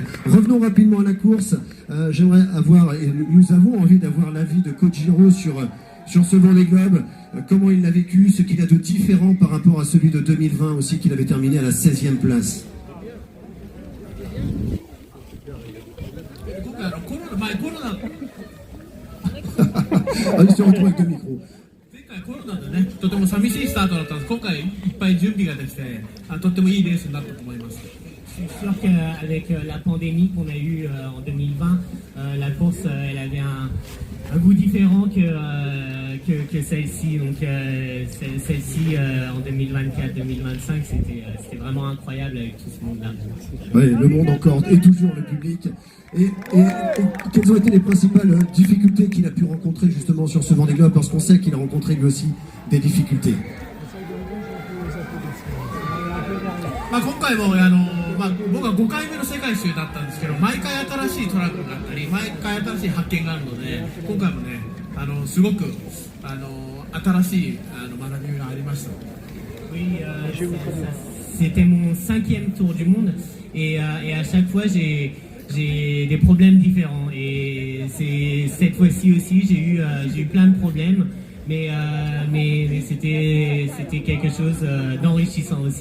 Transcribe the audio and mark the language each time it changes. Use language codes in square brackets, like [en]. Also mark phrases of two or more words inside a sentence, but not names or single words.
[fr] Revenons rapidement à la course. J'aimerais avoir, et nous avons envie d'avoir l'avis de Coach Giraud sur ce Vendée Globe, comment il l'a vécu, ce qu'il a de différent par rapport à celui de 2020 aussi, qu'il avait terminé à la 16e place. Il se retrouve avec 2 micros. [ja] コロナでね、とても寂しいスタートだったんです。今回いっぱい準備ができて、とってもいいレースになったと思います。 [fr] Je suis sûr qu'avec la pandémie qu'on a eue en 2020, la course elle avait un goût différent que celle-ci. Donc celle-ci en 2024-2025, c'était vraiment incroyable avec tout ce monde-là. Oui, le monde encore et toujours le public. Et quelles ont été les principales difficultés qu'il a pu rencontrer justement sur ce Vendée Globe, parce qu'on sait qu'il a rencontré lui aussi des difficultés. [ja] 今回も僕は5回目の世界一周だったんですけど、毎回新しいトラックがあったり、毎回新しい発見があるので、今回もね、すごく新しい学びがありました。 [fr] Oui, c'était mon 5e tour du monde, et à chaque fois j'ai des problèmes différents, et cette fois-ci aussi j'ai eu plein de problèmes, mais c'était quelque chose d'enrichissant aussi.